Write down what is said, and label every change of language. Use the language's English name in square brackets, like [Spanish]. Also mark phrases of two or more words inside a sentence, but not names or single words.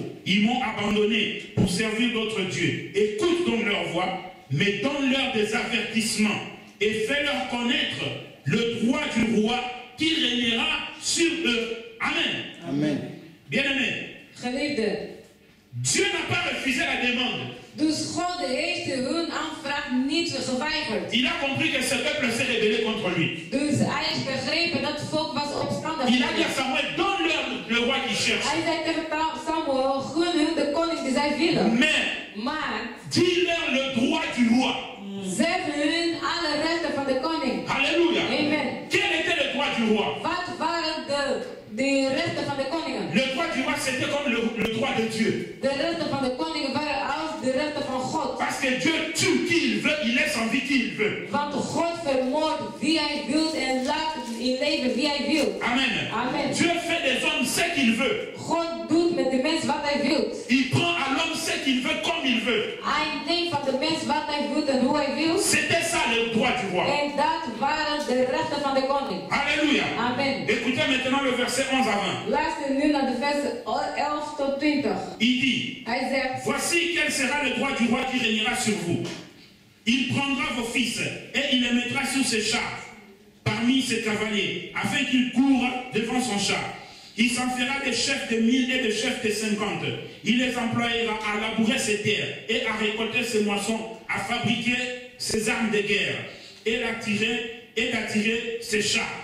[French] Ils m'ont abandonné pour servir d'autres dieux. Écoute donc leur voix, mais donne-leur des avertissements et fais-leur connaître le droit du roi qui régnera sur eux. Amen. [Dutch] Amen. [French] Bien-aimé, [Dutch] Geliefde, [French] Dieu n'a pas refusé la demande. [Dutch] dus God heeft hun aanvraag niet geweigerd. [French] Il a compris que ce peuple s'est rebellé contre lui. [Dutch] Dus hij heeft begrepen dat het volk was opstandig. [French] Il a dit à Samuel: donne-leur le roi qu'ils cherchent. [Dutch] Hij zei tegen Samuel: gun hun de koning die zij willen. [French] Mais [Dutch] Maar [French] dis-leur le droit du roi. [Dutch] zeg hun alle rechten van de koning. [French] Alléluia. [Dutch] Amen. [French] Quel était le droit du roi? [Dutch] Wat waren de rechten van de koningen? [French] Le droit du roi, c'était comme le droit de Dieu. [Dutch] De rechten van de koningen waren als de rechten van God. [French] Parce que Dieu tue qui il veut, il laisse en vie qui il veut. [Dutch] Want God vermoordt wie hij wil en laat in leven wie hij wil. [French] Amen. [Dutch] Amen. [French] Dieu fait des hommes ce qu'il veut. [Dutch] God doet met de mens wat hij wil. [French] Il prend à l'homme ce qu'il veut comme il veut. [Dutch] Hij neemt van de mens wat hij wil en hoe hij wil. [French] C'était ça le droit du roi. [Dutch] En dat waren de rechten van de koning. [French] Alléluia. [Dutch] Amen. [French] Écoutez maintenant le verset 11 à 20. [Dutch] Luister nu naar de versen 11 tot 20. [French] Il dit: [Dutch] Hij zegt: [French] voici quel sera le droit du roi qui régnera sur vous. Il prendra vos fils et il les mettra sur ses chars, parmi ses cavaliers, afin qu'ils courent devant son char. Il s'en fera des chefs de 1000 et des chefs de 50. Il les employera à labourer ses terres et à récolter ses moissons, à fabriquer ses armes de guerre et d'attirer ses chars.